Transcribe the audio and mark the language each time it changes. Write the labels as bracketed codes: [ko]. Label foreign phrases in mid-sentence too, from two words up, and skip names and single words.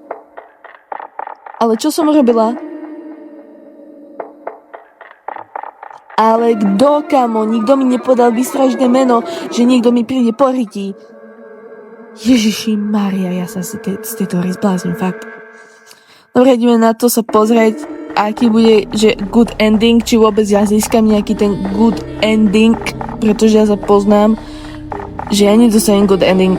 [sk] Ale čo som robila? Ale kto, kamo? Nikto mi nepodal výstražné meno, že niekto mi príde po ryti. Ježiši Maria, ja sa z tejto hry zblázim, fakt. Dobre, ideme na to sa pozrieť, aký bude, že [en] good ending, [sk] či vôbec ja získam nejaký ten [en] good ending, [sk] pretože ja sa poznám, že ja nedostanem [en] good ending.